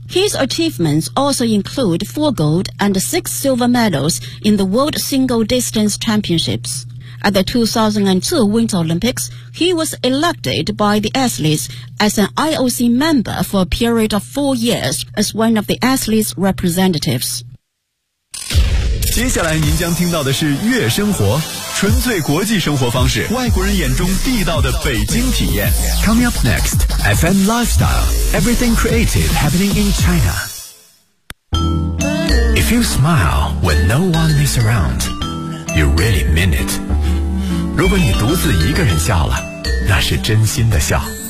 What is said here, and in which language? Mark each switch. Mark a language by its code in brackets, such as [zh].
[en] His achievements also include 4 gold and 6 silver medals in the world single distance championships. At the 2002 Winter Olympics, he was elected by the athletes as an IOC member for a period of 4 years as one of the athletes' representatives. [zh] 接下来您将听到的是悦生活，纯粹国际生活方式，外国人眼中地道的北京体验。 [en] Coming up next, FM Lifestyle, Everything Creative Happening in China. If you smile when no one is around, you really mean it. [zh] 如果你独自一个人笑了，那是真心的笑。